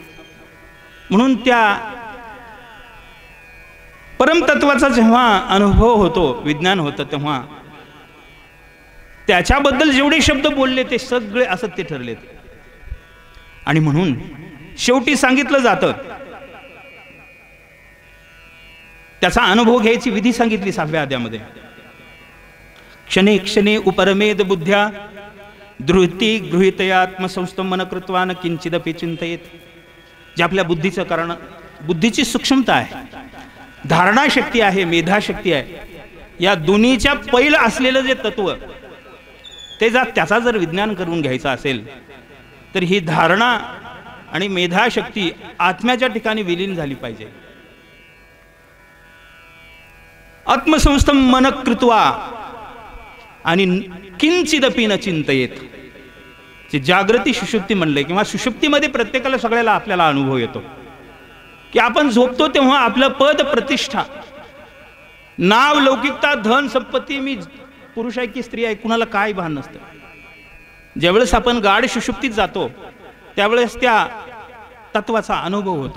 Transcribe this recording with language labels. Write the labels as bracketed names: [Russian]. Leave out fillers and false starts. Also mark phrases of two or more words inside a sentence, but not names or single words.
[Marathi] म्हणून त्या परमतत्वाचा जेव्हा अनुभव होतो, विज्ञान होतं, तेव्हा त्याच्याबद्दल जेवढे शब्द बोलले ते सगळे असत्य ठरलेत. आणि म्हणून शेवटी सांगितलं जातं, त्याचा अनुभव घ्यायची विधी सांगितली 6व्या अध्यायामध्ये. [Sanskrit] क्षणे क्षणे उपरमेद बुद्ध्या धृती गृहीतयात्मसंस्थं मन कृत्वा न किंचिदपि चिंतयेत. [Marathi] जे आपल्या बुद्धीचं कारण, बुद्धीची सूक्ष्मता आहे, धारणाशक्ती आहे, मेधाशक्ती आहे, या दोन्हीच्या पैल असलेलं जे तत्व ते त्याचा जर विज्ञान करून घ्यायचं असेल तर ही धारणा आणि मेधाशक्ती आत्म्याच्या ठिकाणी विलीन झाली पाहिजे. [Sanskrit] आत्मसंस्थं मन कृत्वा आणि किंचिदपि न चिंतयेत. [Marathi] जे जागृती सुषुप्ती म्हणले, किंवा सुषुप्तीमध्ये प्रत्येकाला सगळ्याला आपल्याला अनुभव येतो की आपण झोपतो तेव्हा आपलं पद प्रतिष्ठा, नाव, लौकिकता, धन, संपत्ती, मी पुरुष आहे की स्त्री आहे, कुणाला काय भान नसतं. ज्यावेळेस आपण गाढ सुषुप्तीत जातो त्यावेळेस त्या तत्वाचा अनुभव होतो.